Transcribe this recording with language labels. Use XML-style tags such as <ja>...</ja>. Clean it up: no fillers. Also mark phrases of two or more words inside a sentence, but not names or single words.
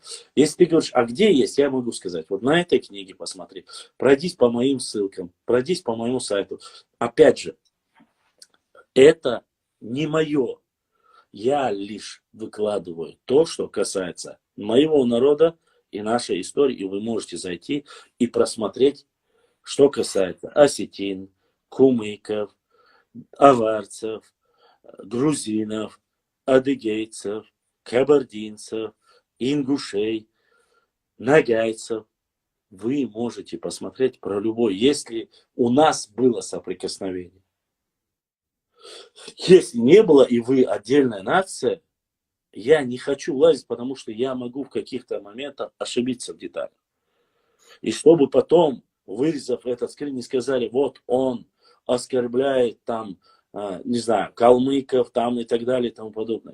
<ru>Если ты говоришь, а где есть, я могу сказать, вот на этой книге посмотри, пройдись по моим ссылкам, пройдись по моему сайту. Опять же, это не мое. Я лишь выкладываю то, что касается моего народа и нашей истории, и вы можете зайти и просмотреть, что касается осетин, кумыков, аварцев, грузинов, адыгейцев, кабардинцев, ингушей, нагайцев. Вы можете посмотреть про любой, если у нас было соприкосновение. Если не было, и вы отдельная нация, я не хочу лазить, потому что я могу в каких-то моментах ошибиться в деталях. И чтобы потом, вырезав этот скрин, не сказали, вот он оскорбляет там, не знаю, калмыков там и так далее и тому подобное.</ru>